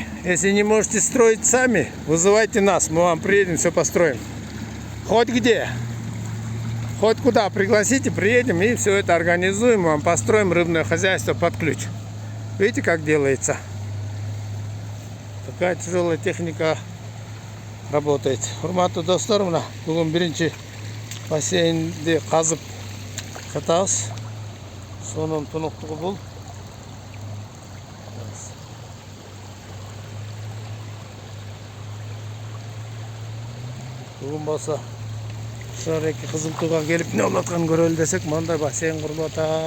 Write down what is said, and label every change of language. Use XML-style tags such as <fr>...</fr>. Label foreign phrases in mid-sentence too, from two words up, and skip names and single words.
<ru>Если не можете строить сами, вызывайте нас. Мы вам приедем, все построим. Хоть где. Хоть куда пригласите, приедем и все это организуем. Вам построим рыбное хозяйство под ключ. Видите, как делается? Такая тяжелая техника работает.</ru> <ky>Урматтуу достор, мына бүгүн биринчи бассейнди казып жатабыз. Сонун тунуктугу бул. Бүгүн болсо Шареки Кызылтууга келип не болуп атканын көрөлү десек, мындай бассейн курулуп атат.</ky>